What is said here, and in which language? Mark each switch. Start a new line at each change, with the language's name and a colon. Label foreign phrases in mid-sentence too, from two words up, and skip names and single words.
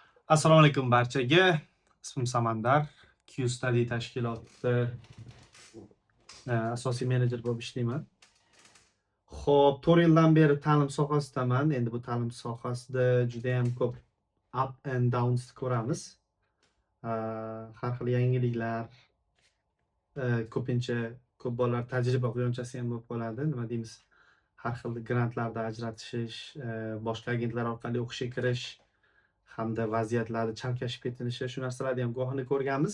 Uzbek: Assalomu alaykum barchaga. Ismim Samandar. Q-Study tashkilotida asosiy menejer bo'lib ishlayman. Xo'p, 4 yildan beri ta'lim sohasidaman. Endi bu ta'lim sohasida juda ham ko'p
English: up and downs
Uzbek: ko'ramiz. Har xil yangiliklar, ko'pincha ko'p bolalar tajriba quyonchasi ham bo'lib qoladi. Nima deymiz? Har xil grantlarda ajratish, boshqa agentlar orqali o'qishga kirish hamda vaziyatlarni chalkashib ketilishi, shu narsalarni ham guvohini ko'rganmiz.